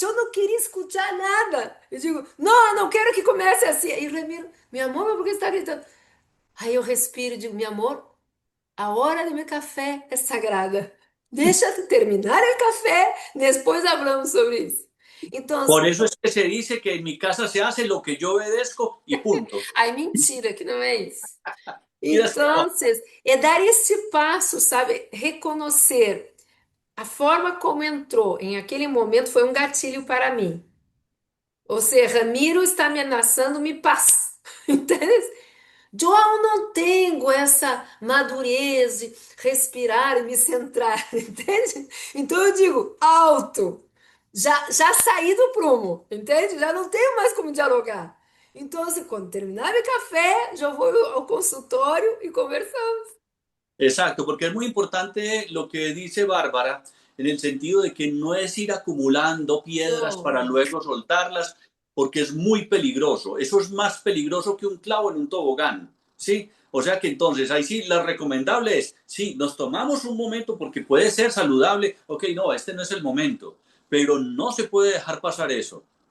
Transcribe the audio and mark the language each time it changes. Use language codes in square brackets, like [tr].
[pt] Eu não queria escutar nada. Eu digo, não, não quero que comece assim. E Ramiro, meu amor, mas por que você está gritando? Aí eu respiro e digo, meu amor, a hora do meu café é sagrada. Deixa eu terminar o café, depois falamos sobre isso. Então, [es] Por eso es que se dice que en mi casa se hace lo que yo obedezco y punto. [pt] ai, mentira, que não é isso. [es] Mira, [pt] Então, é dar esse passo, sabe? Reconhecer a forma como entrou em aquele momento foi um gatilho para mim. Ou seja, Ramiro está ameaçando me paz. Entende? Eu não tenho essa madurez de respirar e me centrar, entende? Então eu digo, alto. Já saí do prumo, entende? Já não tenho mais como dialogar. Então, assim, quando terminar meu café, já vou ao consultório e conversamos. [es] exacto, porque es muy importante lo que dice Bárbara, en el sentido de que no es ir acumulando piedras [pt] Não, [es] para luego soltarlas, porque es muy peligroso. Eso es más peligroso que un clavo en un tobogán, ¿sí? O sea que entonces ahí sí, lo recomendable es, sí, nos tomamos un momento porque puede ser saludable, ok, no, este no es el momento, pero no se puede dejar pasar eso.